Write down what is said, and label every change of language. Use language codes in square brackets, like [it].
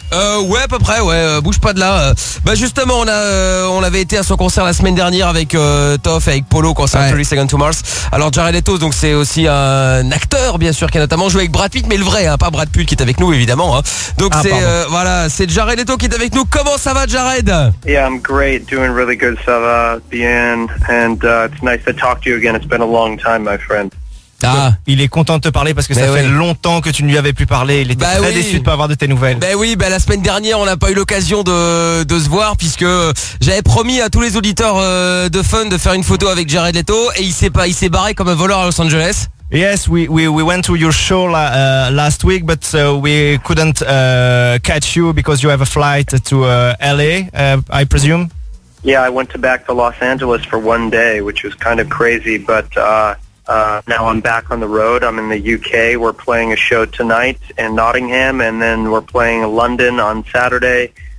[fr] Ouais à peu près, ouais, bouge pas de là. Bah justement, on avait été à son concert la semaine dernière avec Toff et avec Polo quand c'est 30 Seconds to Mars. Alors Jared Leto, donc c'est aussi un acteur bien sûr qui a notamment joué avec Brad Pitt, mais le vrai, hein, pas Brad Pitt qui est avec nous évidemment. Hein. Donc voilà, c'est Jared Leto qui est avec nous. Comment ça va Jared? [en] Yeah, I'm great, doing really good, [fr] ça va bien. [en] And it's nice to talk to you again, it's been a long time my friend. Ah. [fr] Il est content de te parler parce que mais ça fait longtemps que tu ne lui avais plus parlé. Il était très déçu de pas avoir de tes nouvelles. Ben oui, ben la semaine dernière on n'a pas eu l'occasion de se voir puisque j'avais promis à tous les auditeurs de Fun de faire une photo avec Jared Leto et il s'est barré comme un voleur à Los Angeles. [en] Yes, we went to your show last week, but we couldn't catch you because you have a flight to LA, I presume. Yeah, I went back to Los Angeles for one day, which was kind of crazy, but. Now I'm back on the road. I'm in the UK. We're playing a show tonight in Nottingham, and then we're playing London on Saturday.